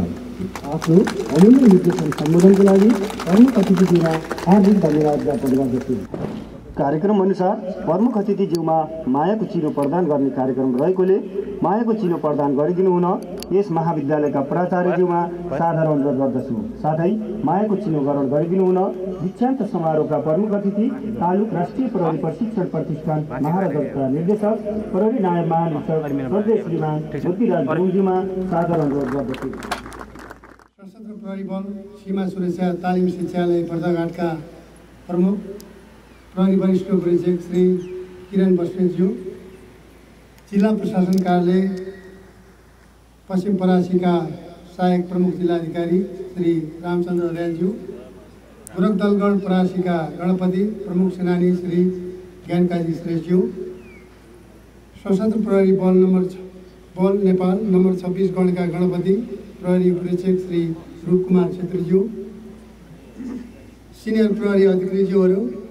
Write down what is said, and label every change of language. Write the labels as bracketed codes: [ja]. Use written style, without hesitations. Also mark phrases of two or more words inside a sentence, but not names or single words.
[ne] आफ्नो अमूल्य निर्देशन सम्बोधनको लागि प्रमुख अतिथिज्यूमा हार्दिक धन्यवाद ज्ञापन गर्दछु। कार्यक्रम अनुसार प्रमुख अतिथिज्यूमा मायाको चिनो प्रदान गर्ने कार्यक्रम रहेकोले मायाको चिनो प्रदान गरिदिनु हुन यस महाविद्यालयका प्राचार्यज्यूमा सादर अनुरोध गर्दछु। साथै मायाको चिनो ग्रहण गरिदिनु हुन दीक्षान्त समारोहका प्रमुख अतिथि तालुक राष्ट्रिय प्रहरी प्रशिक्षण प्रतिष्ठान महाराजका निर्देशक प्रहरी नायब महानिरीक्षक प्रदेश श्रीमान बुद्धिराज गुरुङज्यूमा सादर अनुरोध गर्दछु। सशस्त्र प्रहरी बल सीमा सुरक्षा तालिम शिक्षालय बर्दाघाटका प्रमुख प्रहरी वरिष्ठ उपरीक्षक श्री किरण बस्नेतज्यू, जिल्ला प्रशासन कार्यालय पश्चिम परासीका सहायक प्रमुख जिल्लाधिकारी श्री रामचन्द्र अर्यालज्यू, गोरखदलगढ परासीका गणपति प्रमुख सेनानी श्री ज्ञानकाजी श्रेष्ठज्यू, सशस्त्र प्रहरी बल नेपाल नम्बर 26 गणका गणपति प्रहरी उपरीक्षक श्री रूपकुमार छेत्रीज्यू, सिनियर प्रहरी अधिकृतज्यूहरू,